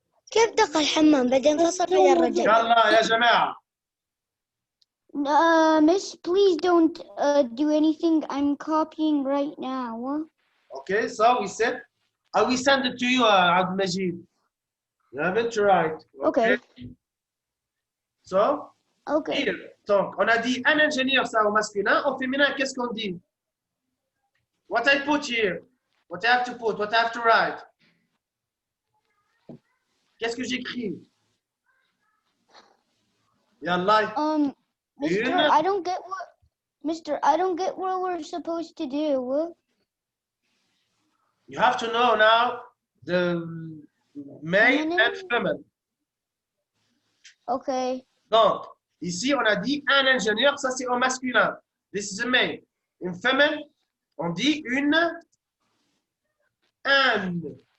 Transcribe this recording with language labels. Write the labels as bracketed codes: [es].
[ar] كيف دخل الحمام بعدين فصل فجأة الرجال؟ يلا يا جماعة. [en] Miss, please don't do anything. I'm copying right now. Okay, so we said, I will send it to you, Abd Majid. You have it right. Okay. So, Okay. [fr] here, donc, on a dit un ingénieur, ça au masculin. Au féminin, qu'est-ce qu'on dit? [en] What I put here? What I have to put? What I have to write? [fr] Qu'est-ce que j'écris? [ar] Yallah. [en] Mister, I don't get what. Mister, I don't get what we're supposed to do. You have to know now the male and female. Okay. [fr] Donc, ici, on a dit un ingénieur, ça c'est au masculin. [en] This is a male. [fr] Une femelle, on dit une ingénieure.